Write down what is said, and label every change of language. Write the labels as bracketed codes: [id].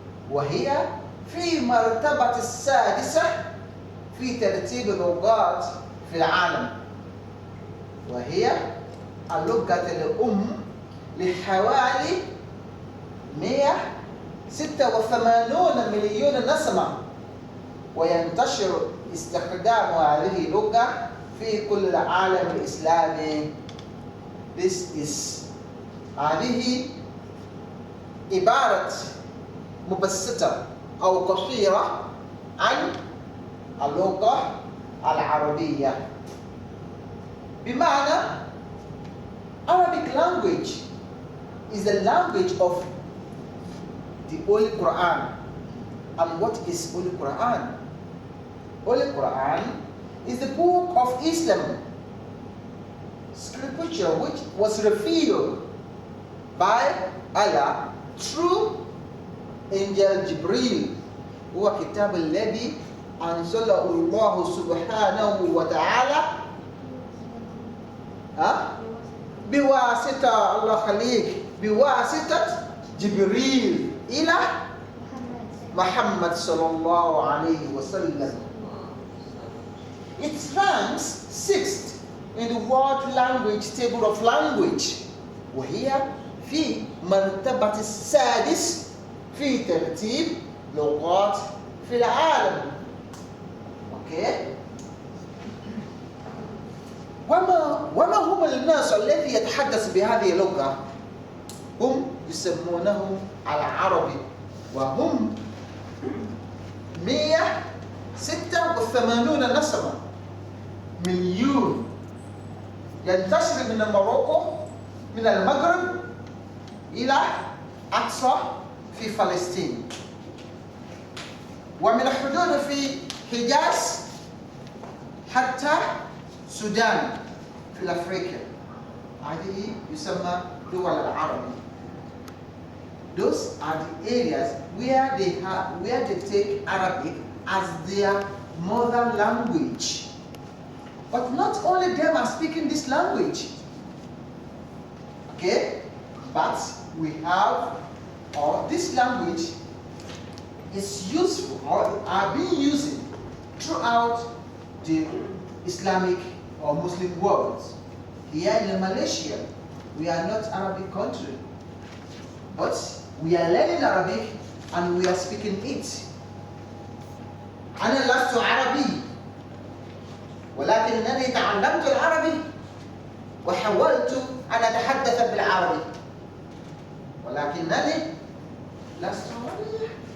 [ar] وهي في مرتبة السادسة في ترتيب اللغات في العالم، وهي اللغة الأم لحوالي 186 مليون نسمة، وينتشر استخدام هذه اللغة في كل العالم الإسلامي. هذه عبارة مبسطة أو قصيرة عن اللغة العربية. بمعنى [en] Arabic language is the language of the Holy Quran. And what is Holy Quran? Holy Quran is the book of Islam, scripture which was revealed by Allah through angel Jibril. [ar] هو كتاب الذي أنزله الله سبحانه وتعالى بواسطة الله خليك بواسطة جبريل إلى محمد صلى الله عليه وسلم. [en] It ranks 6th in the world language table of language، [ar] وهي في مرتبة السادس في ترتيب لغات في العالم. اوكي؟ وما هم الناس الذي يتحدث بهذه اللغة؟ هم يسمونهم العربي، وهم 186 نسمة مليون، ينتشر من المغرب من المغرب إلى أقصى في فلسطين، ومن الحدود في حجاز حتى السودان في أفريقيا. هذه يسمى دول العربي. [en] Those are the areas where they take Arabic as their mother language. But not only them are speaking this language. Okay? But we have, or this language is useful or are being used throughout the Islamic or Muslim world. Here in Malaysia, we are not Arabic country, but we are learning Arabic and we are speaking it. [ar] أنا لست عربي، ولكنني تعلمت العربي وحاولت أن أتحدث بالعربي، ولكنني لست عربي.